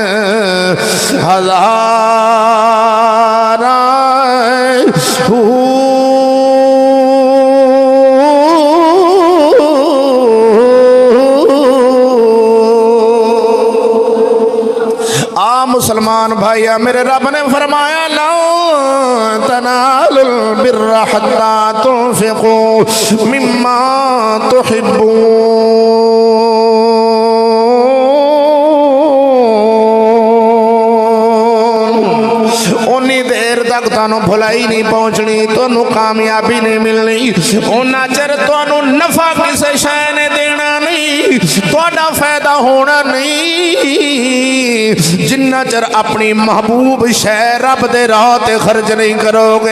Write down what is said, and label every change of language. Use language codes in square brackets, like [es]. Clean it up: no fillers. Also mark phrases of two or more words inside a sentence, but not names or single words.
[pa] ہزار مسلمان بھائیا میرے رب نے فرمایا [ar] لن تنالوا البر حتى تنفقوا مما تحبون. [pa] اونی دیر تک تہانوں بھلائی نہیں پہنچنی، تہانوں کامیابی نہیں ملنی، اونا چر تہانوں نفع کسی شے نے دینا نہیں، تہاڈا فائدہ ہونا نہیں جنا چر اپنی محبوب شے رب دے راہ تے خرچ نہیں کرو گے.